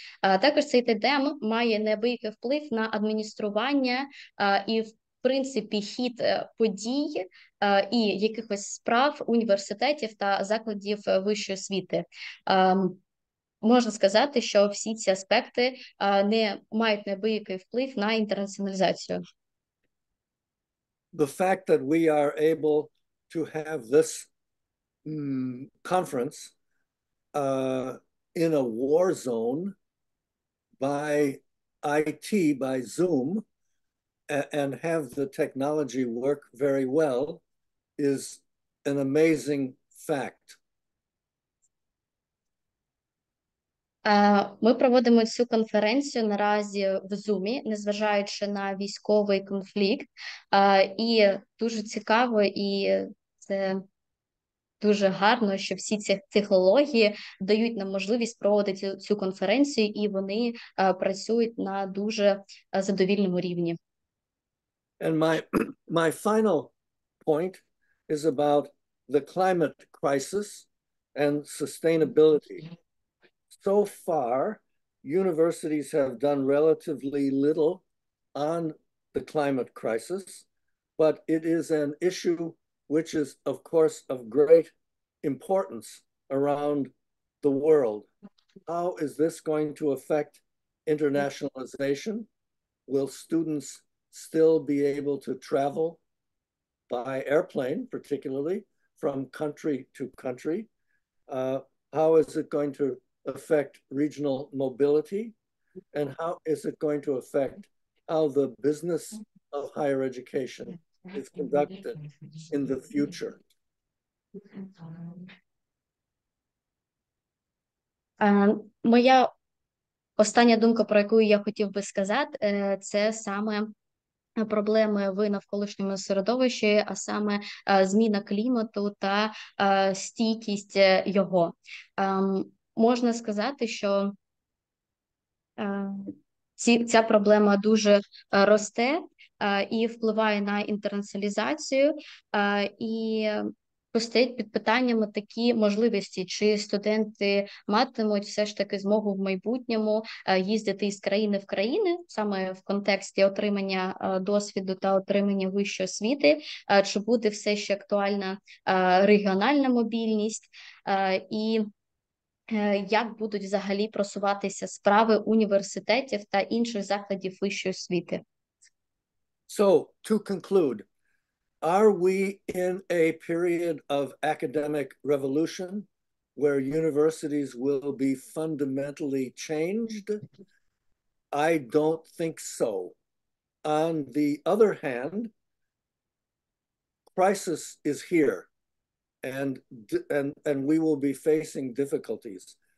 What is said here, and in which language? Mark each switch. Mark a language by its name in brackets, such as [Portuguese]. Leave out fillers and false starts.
[Ukrainian] Також цей тандем має неабиякий вплив на адміністрування і в принципі хід подій і якихось справ університетів та закладів вищої освіти. Можна сказати, що всі ці аспекти не мають неабиякий вплив на інтернаціоналізацію. [English] The fact that we are able to have this conference in a war zone by IT, by Zoom, and have the technology work very well is an amazing fact. [Ukrainian] Ми проводимо цю конференцію наразі в Zoom, незважаючи на військовий конфлікт. І дуже цікаво, і це дуже гарно, що всі ці технології дають нам можливість проводити цю конференцію, і вони працюють на дуже задовільному рівні. [English] And my final point is about the climate crisis and sustainability. So far, universities have done relatively little on the climate crisis, but it is an issue which is, of course, of great importance around the world. How is this going to affect internationalization? Will students still be able to travel by airplane, particularly from country to country? How is it going to affect regional mobility? And how is it going to affect how the business of higher education is conducted in the future? [Ukrainian] Моя остання думка, про яку я хотів би сказати, це саме проблеми в навколишньому середовищі, а саме зміна клімату та стійкість його. Можна сказати, що ця проблема дуже росте і впливає на інтернаціоналізацію, і постають під питаннями такі можливості, чи студенти матимуть все ж таки змогу в майбутньому їздити із країни в країни, саме в контексті отримання досвіду та отримання вищої освіти, чи буде все ще актуальна регіональна мобільність, і як будуть взагалі просуватися справи університетів та інших закладів вищої освіти. [English] So, to conclude, are we in a period of academic revolution where universities will be fundamentally changed? I don't think so. On the other hand, crisis is here, and we will be facing difficulties.